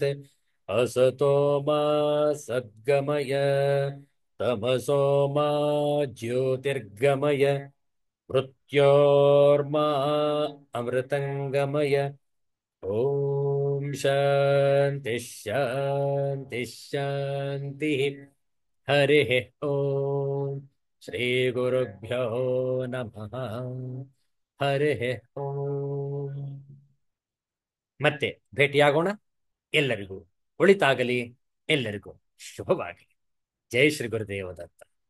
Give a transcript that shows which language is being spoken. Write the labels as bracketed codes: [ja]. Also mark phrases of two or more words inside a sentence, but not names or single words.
[sa] ಅಸತೋ ಮಾ ಸದ್ಗಮಯ, ತಮಸೋ ಮಾ ಜ್ಯೋತಿರ್ಗಮಯ, ಮೃತ್ಯೋರ್ಮಾ ಅಮೃತಂಗಮಯ. ಓಂ ಶಾಂತಿ ಶಾಂತಿ ಶಾಂತಿ. ಹರಿ ಓಂ ಶ್ರೀ ಗುರುಭ್ಯೋ ನಮಃ. ಹರಿ ಓಂ. [kn] ಮತ್ತೆ ಭೇಟಿಯಾಗೋಣ. ಎಲ್ಲರಿಗೂ ಒಳಿತಾಗಲಿ, ಎಲ್ಲರಿಗೂ ಶುಭವಾಗಲಿ. [sa] ಜೈ ಶ್ರೀ ಗುರುದೇವ ದತ್ತ.